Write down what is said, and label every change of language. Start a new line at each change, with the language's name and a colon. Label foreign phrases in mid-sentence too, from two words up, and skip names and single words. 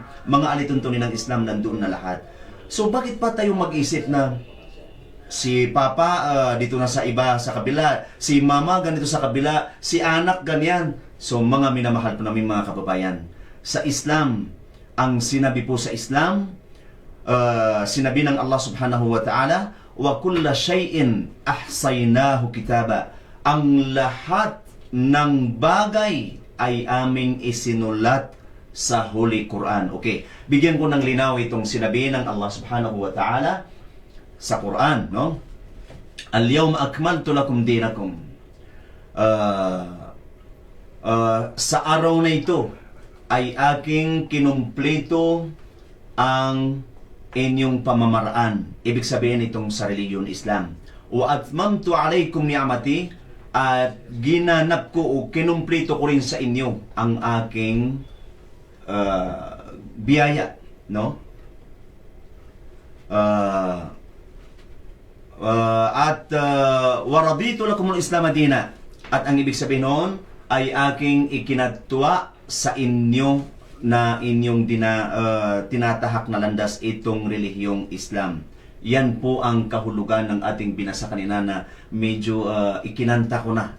Filipino: Mga alituntunin ng Islam, nandoon na lahat. So, bakit pa tayo mag-isip na si Papa dito na sa iba, sa kabila, si Mama ganito sa kabila, si anak ganyan. So, mga minamahal po namin mga kababayan, sa Islam, ang sinabi po sa Islam, sinabi ng Allah
Arabic: سبحانه وتعالى, وكل شيء أحصيناه كتابا.
Filipino: Ang lahat ng bagay ay aming isinulat sa
English: Holy Quran.
Filipino: Okay, bigyan ko ng linaw itong sinabi ng Allah
Arabic: سبحانه وتعالى
Filipino: sa Quran, no?
Arabic: اليوم أكملت لكم دينكم.
Filipino: Sa araw na ito ay aking kinumpleto ang inyong pamamaraan. Ibig sabihin itong sa religiyon Islam.
Arabic: وأتممت عليكم نعمتي,
Filipino: at ginanap ko o kinumpleto ko rin sa inyo ang aking biyaya, no?
Arabic: ورضيت لكم الإسلام دينا,
Filipino: at ang ibig sabihin noon ay aking ikinatwa sa inyo na inyong tinatahak na landas itong relihiyong Islam. Yan po ang kahulugan ng ating binasa kanina na medyo ikinanta ko na.